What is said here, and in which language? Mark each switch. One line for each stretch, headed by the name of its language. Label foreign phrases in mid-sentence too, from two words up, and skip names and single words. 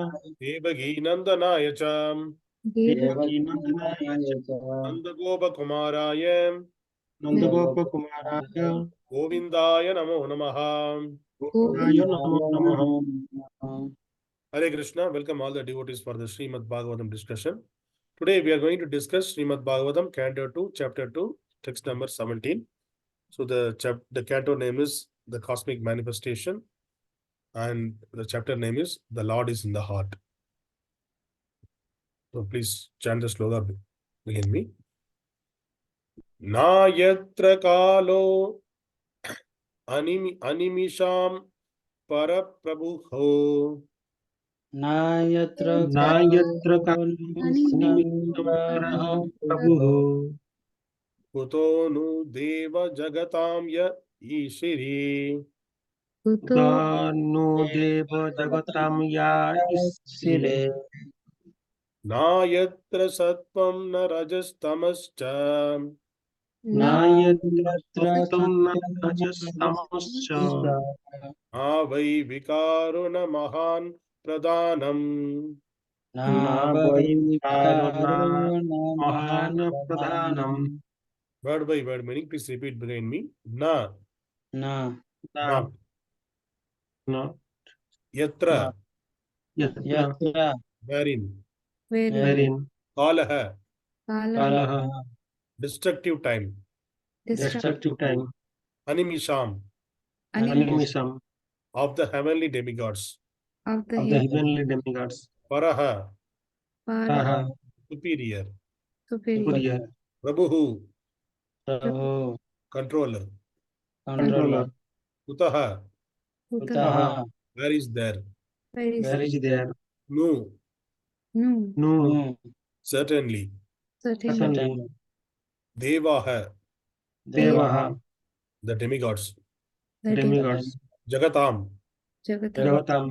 Sanskrit: देवकी नन्दनाय च देवकी नन्दनाय नन्दगोप कुमाराय नन्दगोप कुमाराय गोविन्दाय नमो नमः. गोविन्दाय नमो नमः. हरे कृष्ण.
English: Welcome all the devotees for the Srimad Bhagavatam discussion. Today we are going to discuss Srimad Bhagavatam, Canto 2, Chapter 2, text number 17. So the canto name is The Cosmic Manifestation, and the chapter name is The Lord is in the Heart. So please chant the sloga begin me.
Sanskrit: न यत्र कालो अनिमिषां प्रभुः. न यत्र कालो अनिमिषां प्रभुः. कुतो नु देवा जगतां ईशिरे. कुतो नु देवा जगतां ईशिरे. न यत्र सत्त्वं न रजस् तमश्. न यत्र सत्त्वं न रजस् तमश्. न विकारो न महान् प्रधानम्. Na विकारो न महान् प्रधानम्.
English: Word by word meaning, please repeat behind me.
Sanskrit: Na. Na.
English: Not. Not.
Sanskrit: Yatra. Yatra.
English: Wherein. Wherein.
Sanskrit: Kālaḥ. Kālaḥ.
English: Destructive time. Destructive time.
Sanskrit: Animiṣām. Animiṣām.
English: Of the heavenly demigods. Of the heavenly demigods. Paraḥ. Superior. Superior.
Sanskrit: Prabhuḥ. Prabhuḥ.
English: Controller.
Sanskrit: Kutaḥ. Kutaḥ.
English: Where is there? Where is there? No. No. Certainly. Devāḥ.
Sanskrit: Devāḥ.
English: The demigods. Demigods.
Sanskrit: Jagatāṁ. Jagatāṁ.